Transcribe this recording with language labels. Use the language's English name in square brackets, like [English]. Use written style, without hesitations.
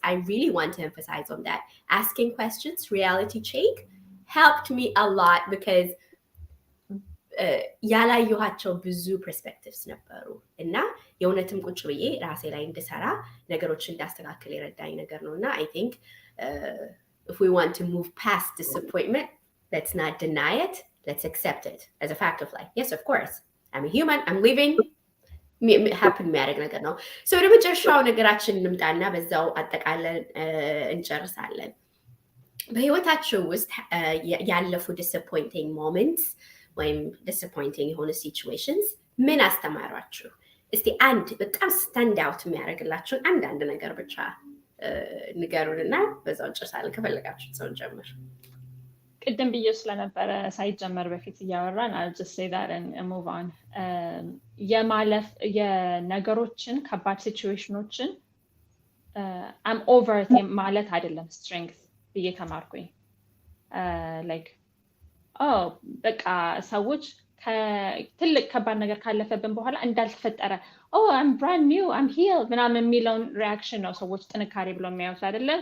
[English] I really want to emphasize on that. Asking questions, reality check, helped me a lot because [Amharic] ያላየኋቸው ብዙ ፐርስፔክቲቭስ ነበሩ እና የእውነትም ቁጭ ብዬ ራሴ ላይ እንድሰራ ነገሮችን እንዳስተካክል የረዳኝ ነገር ነው [English] እና I think if we want to move past disappointment, let's not deny it, let's accept it as a fact of life. Yes, of course, I'm a human, I'm living, [Amharic] happen የሚያደርግ ነገር ነው። ወደ መጨረሻው ነገራችን እንምጣና በዛው አጠቃለን እንጨርሳለን። በህይወታችሁ ውስጥ ያለፉ disappointing moments ወይም disappointing የሆኑ situations ምን አስተማሯችሁ? እስቲ አንድ በጣም ስታንድ አውት የሚያደርግላችሁን አንዳንድ ነገር ብቻ ንገሩንና በዛው እንጨርሳለን። ከፈለጋችሁ ሰው ጀምር። ቅድም ብዬ ስለነበረ ሳይጀመር በፊት እያወራን [English] I'll just say that and move on. [Amharic] የማለፍ የነገሮችን ከባድ ሲቹዌሽኖችን I'm over it ማለት አይደለም strength ብዬ ተማርኩኝ። like በቃ ሰዎች ትልቅ ከባድ ነገር ካለፈብን በኋላ እንዳልተፈጠረ [English] I'm brand new, I'm healed [Amharic] ምናምን የሚለውን ሪያክሽን ነው ሰዎች ጥንካሬ ብለው የሚያዩት አይደለ?